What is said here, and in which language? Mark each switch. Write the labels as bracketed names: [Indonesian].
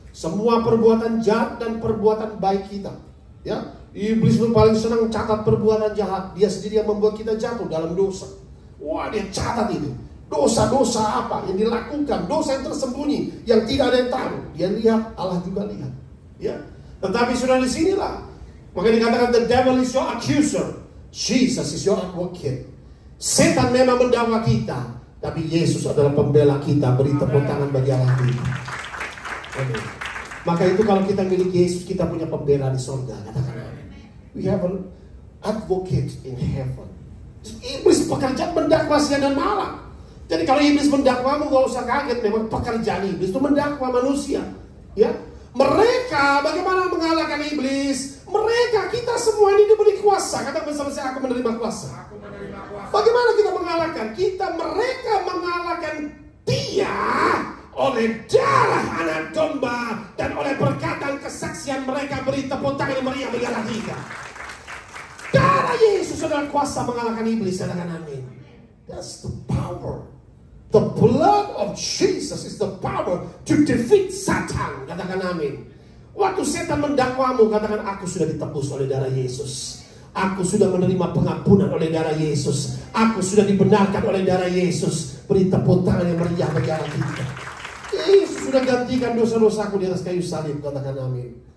[Indonesian] Semua perbuatan jahat dan perbuatan baik kita. Ya, iblis itu paling senang catat perbuatan jahat. Dia sendiri yang membuat kita jatuh dalam dosa. Wah, dia catat itu. Dosa-dosa apa yang dilakukan, dosa yang tersembunyi, yang tidak ada yang tahu. Dia lihat, Allah juga lihat. Ya, tetapi sudah di sinilah. Maka dikatakan [English] the devil is your accuser, Jesus is your advocate. [Indonesian] Setan memang mendakwa kita, tapi Yesus adalah pembela kita. Beri tepuk tangan bagi Allah kita. Amin. Maka itu kalau kita milik Yesus, kita punya pembela di surga. Katakan, [English] we have an advocate in heaven. [Indonesian] Iblis pekerjaan mendakwa siang dan malam. Jadi kalau iblis mendakwamu, gak usah kaget. Memang pekerjaan iblis itu mendakwa manusia. Ya, mereka bagaimana mengalahkan iblis? Mereka, kita semua ini diberi kuasa. Kata bersama saya, aku menerima kuasa. Bagaimana kita mengalahkan? Mereka mengalahkan dia oleh darah anak domba dan oleh perkataan kesaksian mereka. Beri tepuk tangan yang meriah bagi Allah kita. Darah Yesus adalah kuasa mengalahkan iblis. Katakan amin. [English] That's the power. The blood of Jesus is the power to defeat Satan. [Indonesian] Katakan amin. Waktu setan mendakwamu, katakan, aku sudah ditebus oleh darah Yesus. Aku sudah menerima pengampunan oleh darah Yesus. Aku sudah dibenarkan oleh darah Yesus. Beri tepuk tangan yang meriah bagi Allah kita. Yesus sudah gantikan dosa-dosaku di atas kayu salib. Katakan amin.